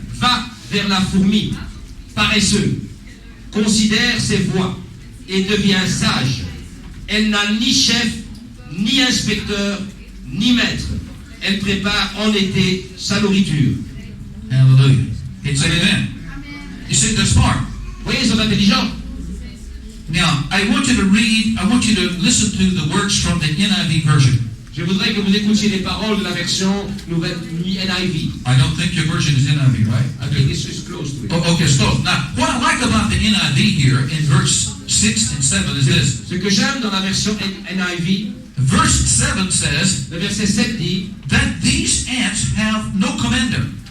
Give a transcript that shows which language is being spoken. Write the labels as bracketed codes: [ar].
[fr] Va vers la fourmi, paresseux, considère ses voies et devient sage. Elle n'a ni chef, ni inspecteur, ni maître. Elle prépare en été sa nourriture. [en] Hallelujah. It's amen. You see, they're smart. [fr] Vous voyez, ils sont intelligents. [en] Now, I want you to listen to the words from the NIV version. [fr] Je voudrais que vous écoutiez les paroles de la version nouvelle NIV. [en] I don't think your version is NIV, right? I think this is close to it. Oh, okay, so now, what I like about the NIV here in verse 6 and 7 is this. [fr] Ce que j'aime dans la version NIV, [en] Verse 7 says [fr] le verset 7 dit [en] that these ants have no commander.